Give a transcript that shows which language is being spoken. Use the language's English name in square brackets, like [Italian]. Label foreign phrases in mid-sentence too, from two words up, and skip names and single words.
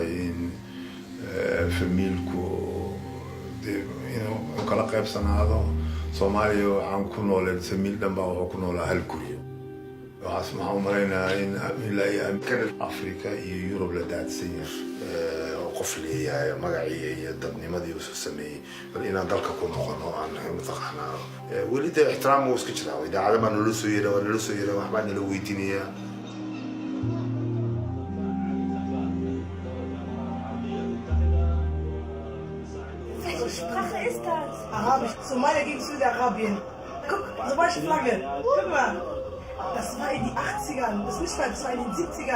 [Somali] in famiilku inuu kala qaybsanaado soomaaliya waxaan ku nooleen famiil dhan baa wuxuu ku noolaa hal guryo waxaas maxaa u malaynayaa in ilaa iyo africa iyo yurub la daadsan yahay oo qof leeyahay magacii iyo dadnimadii uu soo sameeyey bal inaan dalka ku noqono aan mataqaanaa weli dee ixtiraam wuu iska jiraa idaacada baa nala soo yira waxbaa nala weydiinayaa [German] Sprache ist das? Arabisch, Somalia gegen Südarabien. Guck, so manche Flagge. Guck mal. Das war in die 80ern. Das ist nicht mal, das war in den 70ern.